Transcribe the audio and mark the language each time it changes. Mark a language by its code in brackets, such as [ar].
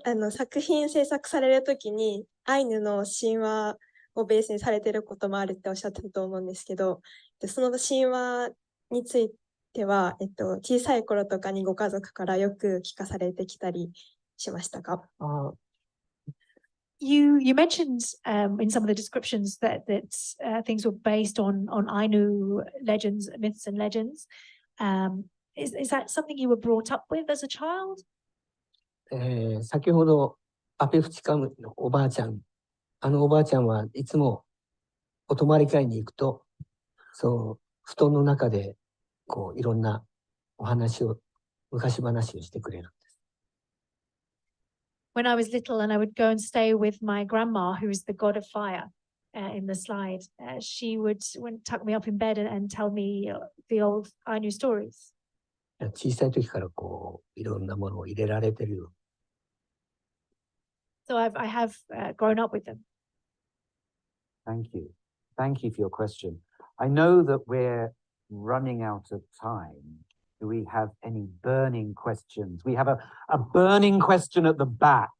[ja] 作品制作されるときにアイヌの神話をベースにされていることもあるっておっしゃってたと思うんですけど、その神話については、小さい頃とかにご家族からよく聞かされてきたりしましたか [en] ？You mentioned in some of the descriptions that things were based on Ainu legends, myths and legends. Is that something you were brought up with as a child? [ja] 先ほどアペフチカムのおばあちゃん、おばあちゃんはいつもお泊まり会に行くと、そう布団の中でこういろんなお話を昔話をしてくれるんです。 [en] When I was little and I would go and stay with my grandma, who is the god of fire in the slide, she would tuck me up in bed and tell me the old Ainu stories. [ja] 小さい時からこういろんなものを入れられてるよ。 [en] So I have grown up with them. Thank you. Thank you for your question. I know that we're running out of time. Do we have any burning questions? We have a burning question at the back.